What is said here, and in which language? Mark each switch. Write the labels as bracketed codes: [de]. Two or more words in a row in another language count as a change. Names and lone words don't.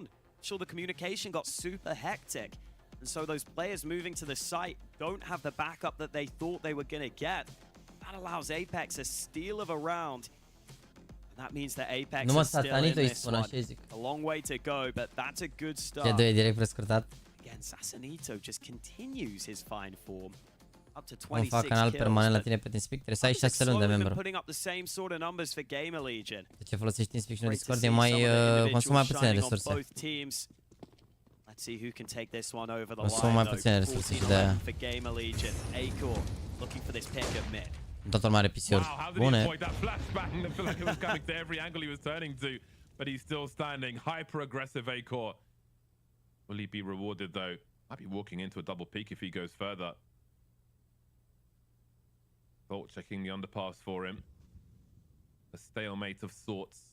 [en] I'm sure the communication got super hectic, and so those players moving to the site don't have the backup that they thought they were going to get. That allows Apex a steal of a round. That means that Apex is still in this one. A long way to go, but that's a good start. Again, Sassanito just continues his fine form. Up to 26 [ro] fac canal permanent la tine pe Teamspeak, trebuie să ai 6 luni de membru. De ce folosești Teamspeak și nu Discord? E mai... consumă mai puține resurse. Consumă mai puține resurse și de-aia. Toată lumea are PC-uri bune. [en] Will he be rewarded though? Might be walking into a double peek if he goes further. Bolt checking the underpass for him. A stalemate of sorts.